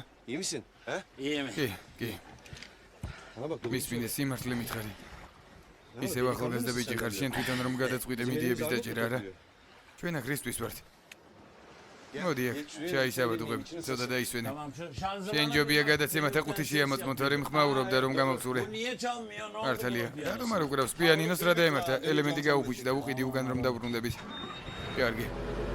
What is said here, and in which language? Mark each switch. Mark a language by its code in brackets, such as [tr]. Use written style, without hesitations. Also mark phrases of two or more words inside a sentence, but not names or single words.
[tr] İyi misin? He? [ka] კი [tr] Bana bak. [ka] მისმინე სიმართლე მითხარი ისევ ახალგაზრდა ბიჭი ხარ შენ თვითონ რომ გადაწყვიტე მიდიების დაჭერა არა ჩვენ აქ რისთვის ვართ მოდი აქ, ჩაისავა დუღები, ცოტა დაისვენე. [tr] Tamam şu şanzımanı... [ka] შენ ჯობია გადაცემათა ყუთი შეამოწმოთ, რომ ხმაურობდა რომ გამოვსურე. [tr] Niye çalmıyor? Ne oldu? [ka] მართალია. რატომ არ უკრავს? პიანინოს რა დაემართა? ელემენტი გაუფუჭი და უყიდი უკან რომ დაბრუნდებით. კარგი.